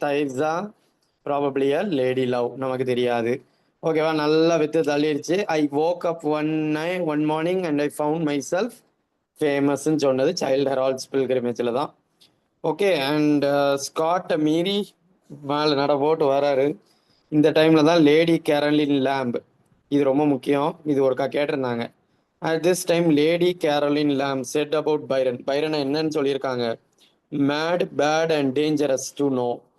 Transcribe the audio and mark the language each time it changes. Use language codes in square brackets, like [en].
[en] தைர்ஸா, probably a lady love, [ta] நமக்கு தெரியாது. ஓகேவா? நல்லா with தள்ளிடுச்சு. [en] I woke up one morning and I found myself [ta] ஃபேமஸ்ன்னு சொன்னது [en] Childe Harold's பில்கிரிமேஜில் தான். [ta] ஓகே. அண்ட் ஸ்காட்டை மீறி மேலே நட போட்டு வராரு. இந்த டைமில் தான் லேடி கேரலின் லேம்ப், இது ரொம்ப முக்கியம், இது ஒருக்கா கேட்டிருந்தாங்க. [en] At this time Lady Caroline Lamb said about Byron. [ta] பைரனை என்னன்னு சொல்லியிருக்காங்க? [en] Mad, bad and dangerous to know.